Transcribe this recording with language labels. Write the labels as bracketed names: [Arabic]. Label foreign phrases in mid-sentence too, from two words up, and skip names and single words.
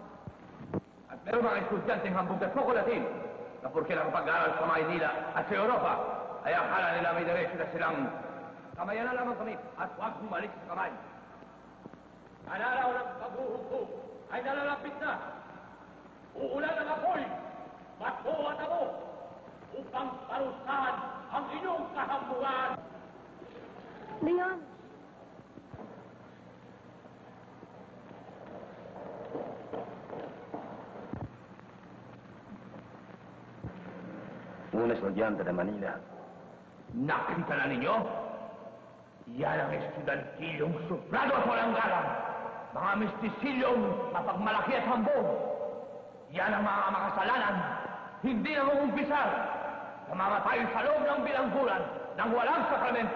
[Filipino] At meron mga estudyanteng hambog at sokolatin na porke lang pag-aaral sa Maynila at sa Europa ay akala nila may diretso na silang kamayan na lamang kami at huwag bumalik sa kamay. Ang araw ng paghuhukom ay nalalapit na. Uulan ang apoy, bato at amo upang parusahan ang inyong kahambugan. Leon! [Spanish] Un estudiante de Manila. [Filipino] Nakita na ninyo? Yan ang estudantilyong suplado at walang galang. Mga mistisilyong mapagmalaki at hambog. Yan ang mga makasalanan. Hindi na mauumpisal. Namamatay sa loob ng bilangguran ng walang sakramento.